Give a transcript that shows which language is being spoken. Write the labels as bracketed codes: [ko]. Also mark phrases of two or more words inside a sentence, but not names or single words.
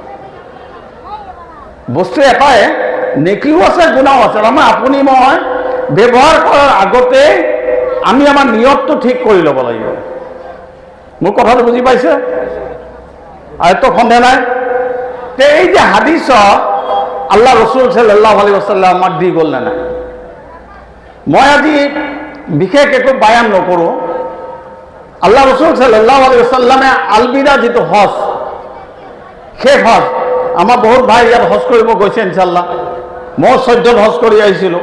[as] বস্তু এটাই, নেকিও আছে গুনাহো আছে। তাৰমানে আপুনি মই ব্যৱহাৰ কৰাৰ আগতে আমি আমাৰ নিয়তটো ঠিক কৰি ল'ব লাগিব। মোৰ কথাটো বুজি পাইছে? আয়তো সন্দেহ নাই। তে এই যে হাদিছ আল্লাহ ৰসুল [ar] صلى الله عليه وسلم [as] আমাক দি গ'ল নে নাই? মই আজি বিশেষ একো বায়ান নকৰোঁ। আল্লাহ ৰসুল [ar] صلى الله عليه وسلم [as] আলবিদা যিটো হজ, শেষ হজ, আমাৰ বহুত ভাই ইয়াত হজ কৰিব গৈছে ইনশাআল্লাহ। মই 14 হজ কৰি আহিছিলোঁ।